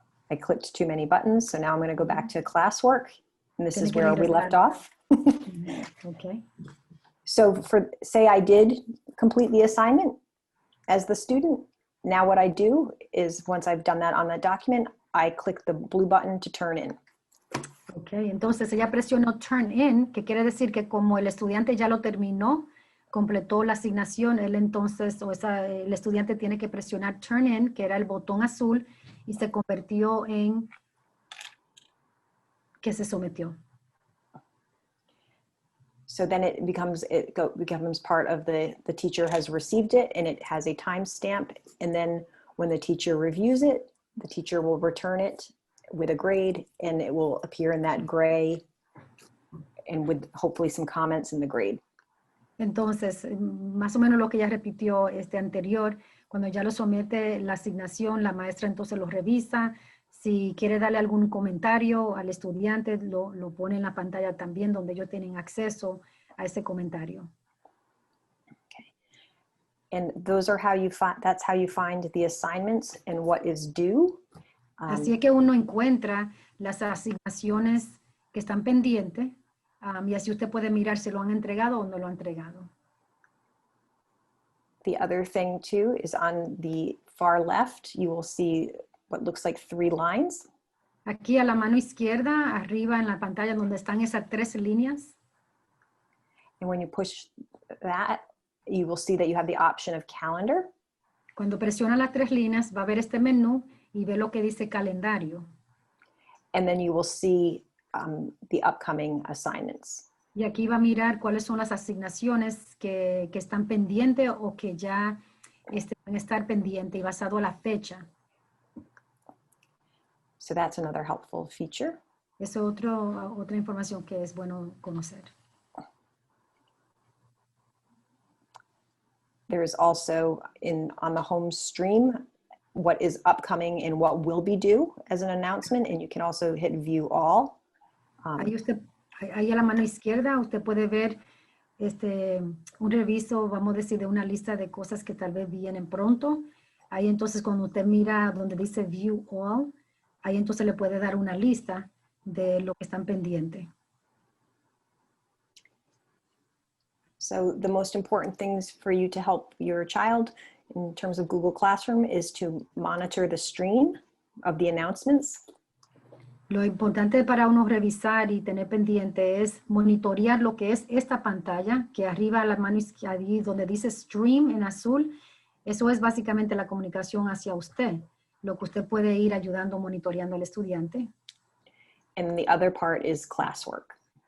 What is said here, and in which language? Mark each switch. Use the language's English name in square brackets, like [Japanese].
[English] I clicked too many buttons, so now I'm going to go back to classwork, and this is where we left off. Okay. So say I did complete the assignment as the student. Now what I do is once I've done that on that document, I click the blue button to turn in. [Spanish] Okay, entonces ella presionó Turn In, que quiere decir que como el estudiante ya lo terminó, completó la asignación, el estudiante tiene que presionar Turn In, que era el botón azul, y se convirtió en que se sometió. [English] So then it becomes part of the teacher has received it, and it has a timestamp. And then when the teacher reviews it, the teacher will return it with a grade, and it will appear in that gray and with hopefully some comments in the grade. [Spanish] Entonces, más o menos lo que ella repitió anterior, cuando ya lo somete la asignación, la maestra entonces lo revisa. Si quiere darle algún comentario al estudiante, lo pone en la pantalla también, donde ellos tienen acceso a ese comentario. [English] Okay. And those are that's how you find the assignments and what is due. [Spanish] Así es que uno encuentra las asignaciones que están pendientes, y así usted puede mirar si lo han entregado o no lo han entregado. [English] The other thing too is on the far left, you will see what looks like 3 lines. [Spanish] Aquí a la mano izquierda, arriba en la pantalla donde están esas 3 líneas. [English] And when you push that, you will see that you have the option of calendar. [Spanish] Cuando presiona las 3 líneas, va a ver este menú y ve lo que dice calendario. [English] And then you will see the upcoming assignments. [Spanish] Y aquí va a mirar cuáles son las asignaciones que están pendientes o que ya van a estar pendientes y basado a la fecha. [English] So that's another helpful feature. [Spanish] Es otra información que es bueno conocer. [English] There is also on the home stream what is upcoming and what will be due as an announcement, and you can also hit view all. [Spanish] Ahí a la mano izquierda usted puede ver un reviso, vamos a decir, de una lista de cosas que tal vez vienen pronto. Ahí entonces cuando usted mira donde dice view all, ahí entonces le puede dar una lista de lo que están pendientes. [English] So the most important things for you to help your child in terms of Google Classroom is to monitor the stream of the announcements. [Spanish] Lo importante para uno revisar y tener pendiente es monitorear lo que es esta pantalla, que arriba a la mano izquierda, donde dice Stream en azul, eso es básicamente la comunicación hacia usted, lo que usted puede ir ayudando, monitoreando al estudiante. [English] And the other part is Classwork.